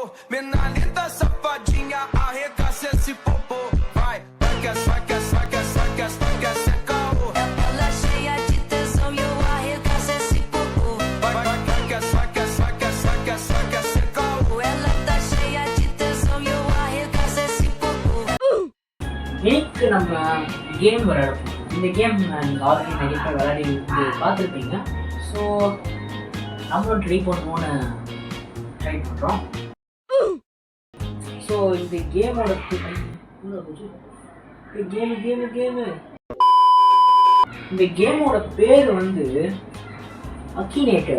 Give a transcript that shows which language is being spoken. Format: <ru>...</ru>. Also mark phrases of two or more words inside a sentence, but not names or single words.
<pt>Mina linda, safadinha, arregaça esse popô. Vai, vai que é caô. Ela cheia de tesão e eu arregaço esse popô. Vai que é caô. Ela tá cheia de tesão e eu arregaço esse popô.</pt> <ta>இன்னைக்கு நம்ம கேம் விளையாடுறோம். இந்த கேம் நீங்கள் ஆல்ரெடி நிறைய பேர் விளையாடி பார்த்துருப்பீங்க. ஸோ நம்மளும் ட்ரை பண்ணுவோன்னு ட்ரை பண்ணுறோம். ஸோ இந்த கேமோட இந்த கேமோட பேர் வந்து அக்கினேட்டர்.</ta>